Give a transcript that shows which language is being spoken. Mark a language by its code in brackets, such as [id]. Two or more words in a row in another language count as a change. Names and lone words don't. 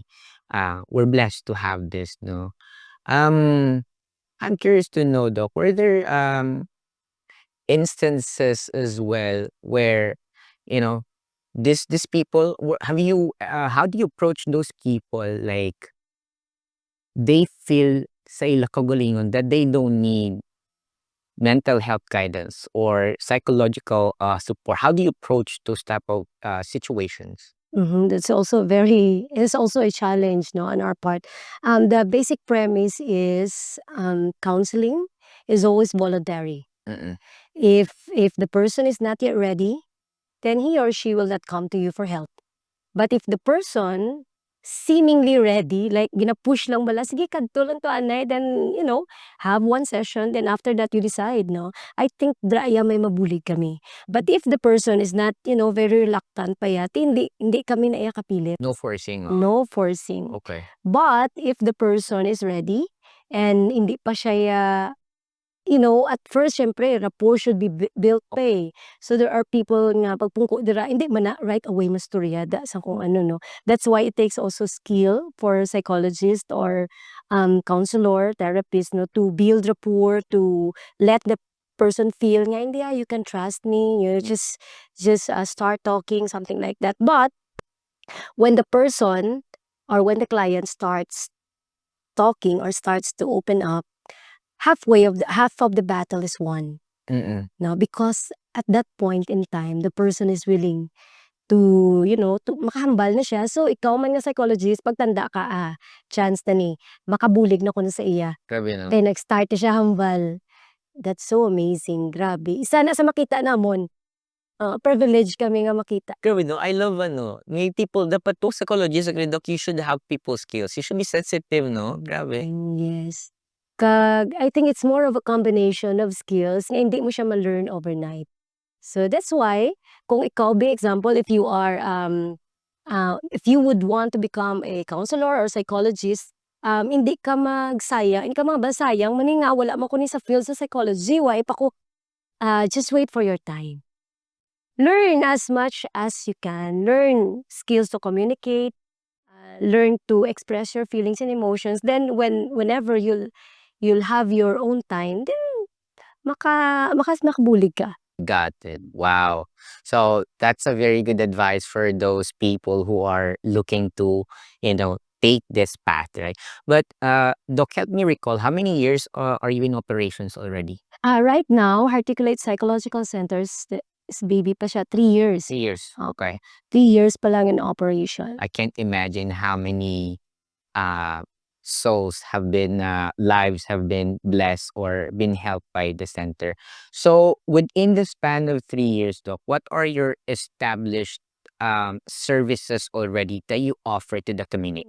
[en] We're blessed to have this, no. Um, I'm curious to know, Doc, were there instances as well where, you know, this people have you how do you approach those people, like they feel [hil] sa ila kagalingon [en] that they don't need mental health guidance or psychological support? How do you approach those type of situations? That's also it's also a challenge, no, on our part. The basic premise is counseling is always voluntary. Mm-mm. If the person is not yet ready, then he or she will not come to you for help. But if the person seemingly ready, like [hil] gina-push lang bala, sige kadto lang to anay, [en] then have one session, then after that you decide, no. I think [hil] draya may mabulig kami. [en] But if the person is not, very reluctant [hil] pa yati, hindi kami na iya kapilit. [en] No forcing. No forcing. Okay. But if the person is ready and [hil] hindi pa siya [en] at first syempre rapport should be built pa eh. So there are people [hil] nga pagpungko dira hindi man na [en] right away [hil] masturyada sa kung ano, no. [en] That's why it takes also skill for psychologist or counselor, therapist, no, to build rapport, to let the person feel [hil] nga hindi [en] you can trust me, just start talking, something like that. But when the person or when the client starts talking or starts to open up, half of the battle is won. Mm-mm. No, because at that point in time, the person is willing to [hil] makahambal na siya. So, ikaw man nga psychologist, pagtanda ka, chance na ni, makabulig na ko na sa iya. Grabe, no? Then, nag-start na siya hambal. [en] That's so amazing. [hil] Grabe. Isa na sa makita namon, privilege kami nga makita. Grabe, no? [en] I love, may people, [hil] dapat po psychologist, Doc, [en] you should have people skills. You should be sensitive, no? [hil] Grabe. [en] Yes. I think it's more of a combination of skills [hil] na hindi mo siya ma-learn overnight. [en] So that's why, [hil] kung ikaw, [en] be example, if you are, if you would want to become a counselor or psychologist, [hil] hindi ka magsayang, hindi ka mabasayang, maninga, wala mo ko ni sa field sa psychology, why pa ko, [en] just wait for your time. Learn as much as you can. Learn skills to communicate, learn to express your feelings and emotions. Then whenever you'll have your own time, then [hil] makabulig ka. [en] Got it. Wow. So that's a very good advice for those people who are looking to, take this path, right? But Doc, help me recall, how many years are you in operations already? Right now, Heartticulate Psychological Centers is baby pa siya, 3 years. 3 years. Okay. 3 years [hil] pa lang [en] in operation. I can't imagine how many souls have been, lives have been blessed or been helped by the center. So within the span of 3 years, Doc, what are your established services already that you offer to the community?